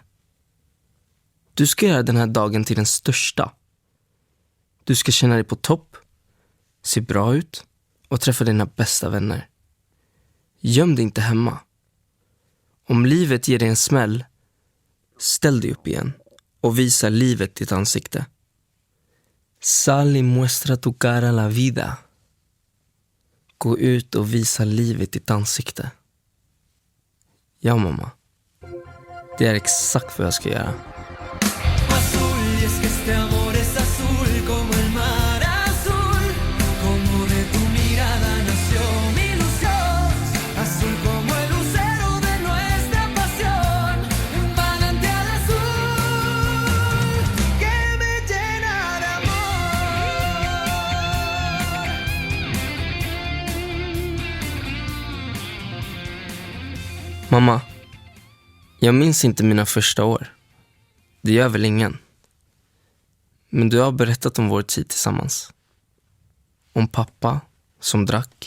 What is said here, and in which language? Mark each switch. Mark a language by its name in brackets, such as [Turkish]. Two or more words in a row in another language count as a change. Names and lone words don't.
[Swedish] Du ska göra den här dagen till den största. Du ska känna dig på topp, se bra ut och träffa dina bästa vänner. Göm dig inte hemma. Om livet ger dig en smäll, ställ dig upp igen och visa livet ditt ansikte. [Spanish] Sal y muestra tu cara a la vida. [Swedish] Gå ut och visa livet i ditt ansikte. Ja, mamma. Det är exakt vad jag ska göra. [Spanish] Azul, y es que este amor es azul como el mar azul, como de tu mirada nació mi ilusión, azul como el lucero de nuestra pasión, un manantial azul que me llena de amor. [Swedish] Mamma, jag minns inte mina första år. Det gör väl ingen. Men du har berättat om vår tid tillsammans. Om pappa som drack.